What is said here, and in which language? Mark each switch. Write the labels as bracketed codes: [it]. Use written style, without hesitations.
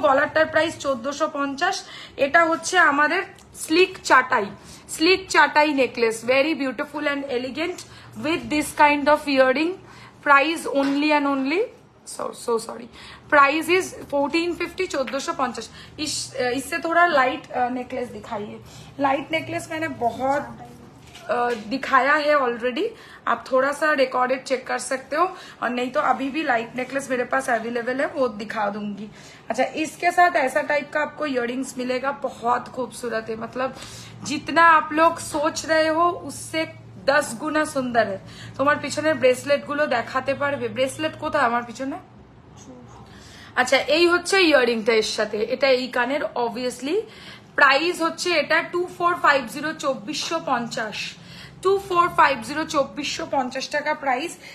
[bn] গলারটার price 1450। এটা হচ্ছে আমাদের স্লিক চাটাই, স্লিক চাটাই necklace, [en] Very beautiful and elegant with this kind of earring. Price only and only, so sorry, price is 1450, 1450। [hi] इससे थोड़ा लाइट नेकलेस दिखाइए। लाइट नेकलेस मैंने बहुत दिखाया है ऑलरेडी, आप थोड़ा सा रिकॉर्डेड चेक कर सकते हो, और नहीं तो अभी भी लाइट नेकलेस मेरे पास अवेलेबल है, वो दिखा दूंगी। अच्छा, इसके साथ ऐसा टाइप का आपको इयररिंग्स मिलेगा, बहुत खूबसूरत है, मतलब जितना आप लोग सोच रहे हो उससे 10 [bn] গুণা সুন্দর। তোমার পিছনের ব্রেসলেট গুলো দেখাতে পারবে? ব্রেসলেট কোথায় আমার পিছনে? আচ্ছা, এই হচ্ছে ইয়াররিংটা এর সাথে, এটা এই কানের। অবভিয়াসলি প্রাইস হচ্ছে এটা 2450, 2450, 2450, 2450 টাকা প্রাইস।